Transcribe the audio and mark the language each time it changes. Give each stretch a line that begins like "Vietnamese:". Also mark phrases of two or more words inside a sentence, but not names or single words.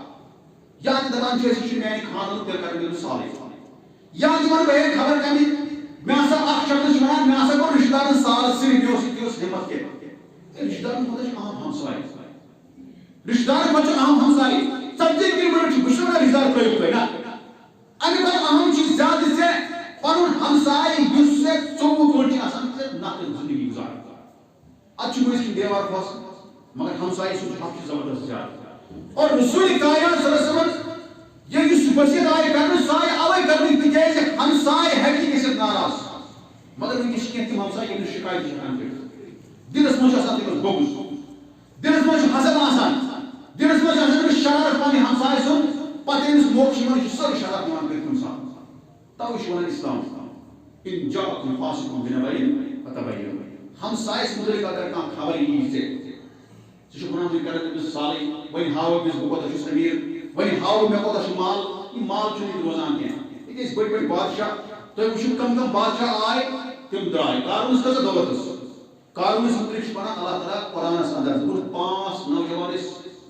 Kashmiri: یا تہِ دپان چھِ أسۍ یہِ چھُ میانہِ خانٛدرُک تیٚلہِ کرٕ بہٕ أمِس سالٕے یا تہِ وَنہٕ بہٕ ہے خبر کمہِ مےٚ ہسا اکھ شخص چھُ وَنان مےٚ ہسا کوٚر رِشتہٕ دارن سال صرف یہِ اوس ہِمت کینٛہہ رِشتہٕ دارن خٲطرٕ چھُ اہم ہمساے رِشتہٕ دارن کھۄتہٕ چھُ اہم ہمساے 40 کلومیٹر چھُ بہٕ چھُس وَنان رِشتہٕ دار ترٲیِو تُہۍ نہ اَمہِ کھۄتہٕ اہم چھُ زیادٕ ژےٚ پنُن ہمساے یُس ژےٚ 24 گٲنٛٹہٕ چھِ آسان ژےٚ نفرت زندگی گُزاران اتھ چھُ مٔنٛزۍ کِنۍ دیوار کھوژان مگر ہمساے سُنٛد حق چھُ زبردست زیادٕ اور رسول کائنات
Arabic: صلی اللہ علیہ وسلم
Kashmiri: یہ یُس وصیت آیہِ کرنہٕ سُہ آیہِ اوے کرنہٕ تِکیازِ ہمساے ہیٚکہِ گٔژھِتھ ناراض مگر وٕنکیٚس چھِ کینٛہہ تِم ہمساے یِم نہٕ شِکایت چھِ ہٮ۪کان کٔرِتھ دِلس منٛز چھُ آسان تٔمِس بوٚگُز دِلس منٛز چھُ حسد آسان دِلس منٛز چھُ آسان تٔمِس شرارت پننہِ ہمساے سُنٛد پتہٕ ییٚمِس موقعہٕ چھُ یِوان یہِ چھُ سٲرٕے شرارت نِوان کٔرِتھ کُنہِ ساتہٕ توے چھُ ونان اسلام
Arabic: ان جاءکم فاسق بنبأ فتبینوا
Kashmiri: ہمسایس متعلق اگر کانٛہہ خبر یی ژےٚ ژٕ چھُکھ ونان بہٕ کرٕ تٔمِس سالٕے وۄنۍ ہاو أمِس بہٕ کوتاہ چھُس أمیٖر وۄنۍ ہاو مےٚ کوتاہ چھُ مال یہِ مال چھُنہٕ ییٚتہِ روزان کینٛہہ ییٚتہِ ٲسۍ بٔڑۍ بٔڑۍ بادشاہ تُہۍ وٕچھِو کم کم بادشاہ آے تِم درٛاے قارونَس کۭژاہ دولت ٲس قارونَس متعلق چھُ وَنان اللہ تعالیٰ قرآنَس اندر دوٚپُن 5 نوجوان ٲسۍ